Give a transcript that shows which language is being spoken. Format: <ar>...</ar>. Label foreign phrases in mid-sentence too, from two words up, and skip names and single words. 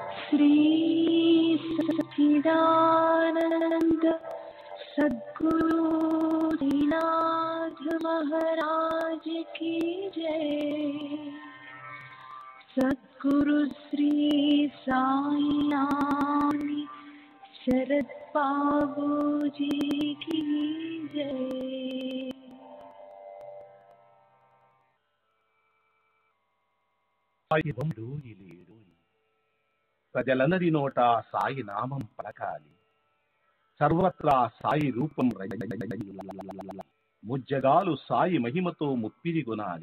<hi>श्री सच्चिदानंद सद्गुरु दीनाथ महाराज की जय। सद्गुरु श्री साईनाथ शरद बाबू जी की जय।</hi> <te>ప్రజలందరి నోట సాయి నామం పలకాలి, సర్వత్రా సాయి రూపం ముజ్జగాలు సాయి మహిమతో ముప్పిరి గునాలి.</te>